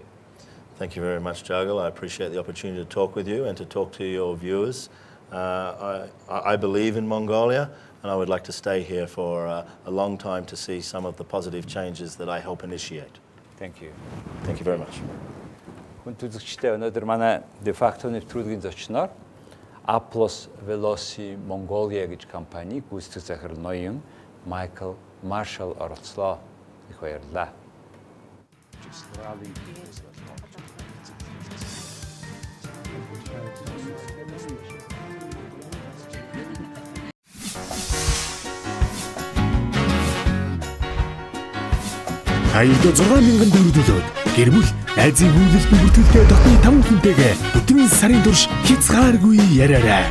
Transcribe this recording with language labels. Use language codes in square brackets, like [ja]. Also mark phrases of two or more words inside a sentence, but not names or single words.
[en] Thank you very much, Jagal. I appreciate the opportunity to talk with you and to talk to your viewers. I believe in Mongolia, and I would like to stay here for a long time to see some of the positive changes that I help initiate. Thank you. Thank you very much. [mn] Хүн үзэгчдээ өнөөдөр манай de facto нэвтрүүлгийн зочноор Applus Velosi Mongolia гэж компани гүйцэтгэх захирал ноён Майкл Маршалл оролцлоо. Их баярлалаа. Хаягд 6,000 төгрөгөөр гэр бүл найзын хүндлэлт бүртгэлтэй дотны 5 хүнтэйгээ өдрийн сарын турш хязгааргүй яриарай.